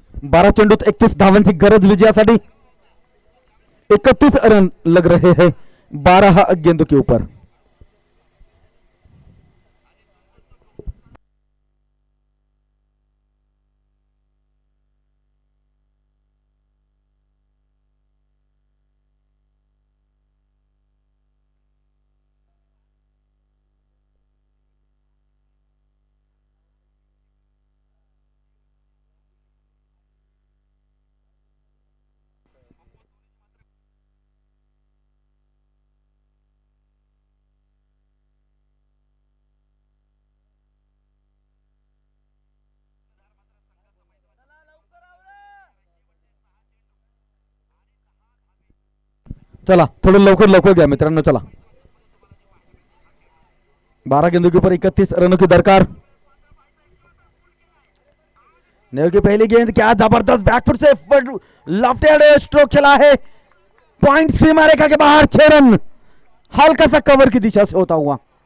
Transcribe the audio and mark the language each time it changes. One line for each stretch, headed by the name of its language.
Marathi: बारा चेंडूत 31 धावांची गरज विजयासाठी।
Hindi: 31 रन लग रहे हैं 12 गेंदों के ऊपर।
Marathi: चला थोडं लवकर लवकर घ्या मित्रांनो, चला।
Hindi: 12 गेंदों के ऊपर 31 रनों की दरकार। नेहरू की पहली गेंद, क्या जबरदस्त बैकफुट से लेफ्ट स्ट्रोक खेला है, पॉइंट सीमा रेखा के बाहर 6 रन, हल्का सा कवर की दिशा से होता हुआ।